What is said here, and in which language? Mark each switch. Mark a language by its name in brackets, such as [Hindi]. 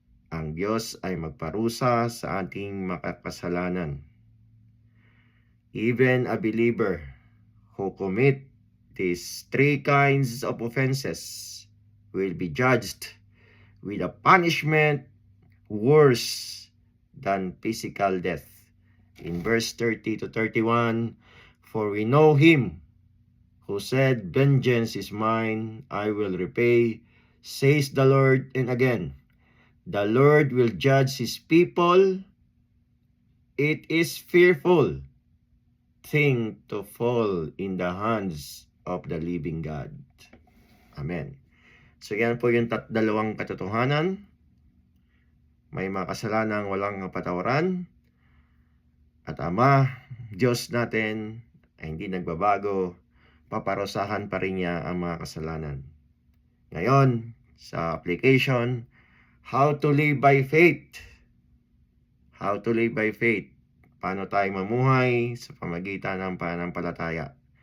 [Filipino] Ang Diyos ay magparusa sa ating makakasalanan. [English] Even a believer who commit these 3 kinds of offenses will be judged with a punishment worse than physical death. In verse 30 to 31, for we know him who said, vengeance is mine, I will repay, says the Lord. And again, the Lord will judge his people. It is fearful thing to fall in the hands of the living God. [Filipino] Amen. So yan po yung dalawang katotohanan. May mga kasalanang walang kapatawaran. At Ama, Diyos natin ay hindi nagbabago. Paparusahan pa rin niya ang mga kasalanan. Ngayon, sa [English] application, how to live by faith. How to live by faith. [Filipino] Paano tayo mamuhay sa pamagitan ng pananampalataya.